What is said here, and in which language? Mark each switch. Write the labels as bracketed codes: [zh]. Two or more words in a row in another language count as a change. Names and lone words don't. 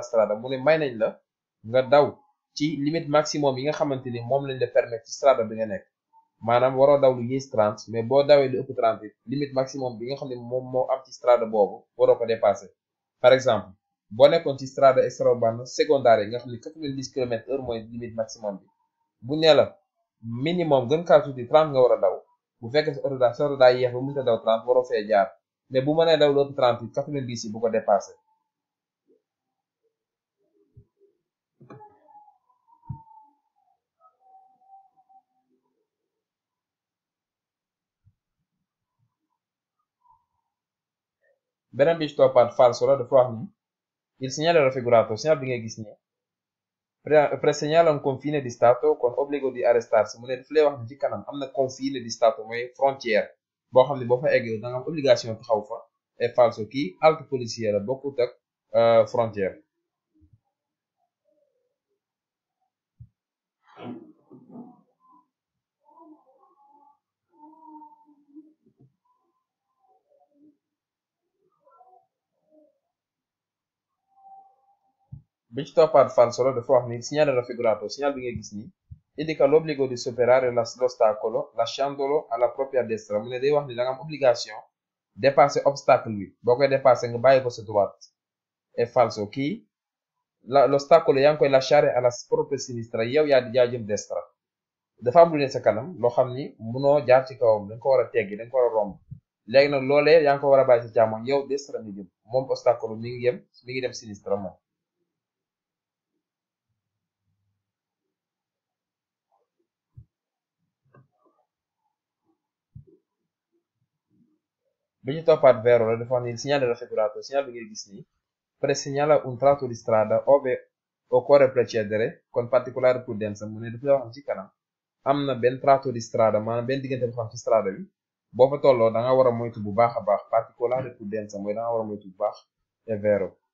[wo] strada mu ne may nañ la nga daw ci [fr] limite maximum [wo] yi nga xamante ni moom lañ la permettre ci strada bi nga nekk maanaam waroo daw lu yées 30 mais boo dawee lu ëpp 30 [fr] limite maximum [wo] bi nga xam ne moom moo am ci strada boobu waroo ko [fr] dépasser par exemple [wo] boo nekkoon ci [it] strada extraurbana [wo] secondaire yi nga xam ne 90 km/h mooy [fr] limite maximum [wo] bi bu nee la minimum gën kaa tuuti 30 nga war a daw bu fekkee sa oto daa yeex ba mënta daw 30 waroo fee jaar mais bu mënee daw lu ëpp 30 90 yi bu ko dépasser. beneen bi ci toppaat falso la dafa wax ni [it] il segnale raffigurato [wo] segnal bi ngay gis ni [it] presegnala un confine di stato con obbligo di arrestarsi [wo] mu ne daf lay wax ni ci kanam am na [it] confine di stato [wo] mooy frontière boo xam ne boo fa eggee da nga am obligation taxaw fa et falso kii [fr] halte policière [wo] la bokkut ak frontière. bi ci toppaat falso la dafa wax ni [it] segnale raffigurato [wo] segnal bi ngay gis ni [it] indica l'obbligo di superare l'ostacolo lasciandolo alla propria destra [wo] mu ne day wax ni da nga am [fr] obligation dépasser obstacle [wo] bi boo koy dépasser nga bàyyi ko sa droite [it] è falso [wo] kii l'ostacolo yaa ngi koy [it] lasciare alla propria sinistra [wo] yow yaa di jaa jëm destra dafa am lu ne sa kanam loo xam ni munoo jaar ci kawam dañ ko war a teggi dañ ko war a romb léegi nag loolee yaa ngi ko war a bàyyi ci càmmoñ yow destra nga jëm moom ostacolo mi ngi dem sinistra moom. bi ci toppaat vero la dafa wax ni [it] il segnale raffigurato [wo] segnal bi ngay gis nii [it] presegnala un tratto di strada ove occorre procedere con particolare prudenza [wo] mu ne dafa la wax ci kanam am na benn [it] tratto di strada [wo] maanaam benn diggante bu xam ci strada bi boo fa tolloo da nga war a moytu bu baax a baax [it] particolare prudenza [wo] mooy da nga war a moytu bu baax [it] è vero.